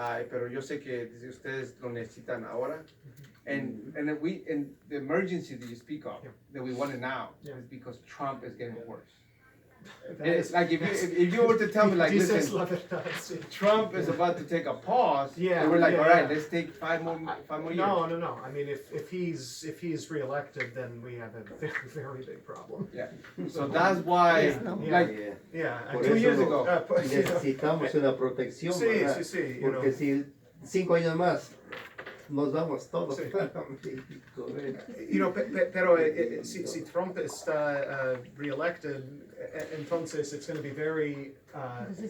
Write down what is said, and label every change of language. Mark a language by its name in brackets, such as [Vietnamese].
[Spanish] Pero yo sé que ustedes lo necesitan ahora. [English] And the emergency that you speak of, that we want it now, is because Trump is getting worse. It's like if you were to tell me, like, listen, Trump is about to take a pause, and we're like, all right, let's take five more years. No. I mean, if he's reelected, then we have a very, very big problem. Yeah. So that's why, like, 2 years ago. [Spanish] Necesitamos una protección, ¿verdad? Sí. Porque si 5 años más nos vamos todos para México. Pero si Trump está [English] reelected, entonces it's going to be very high.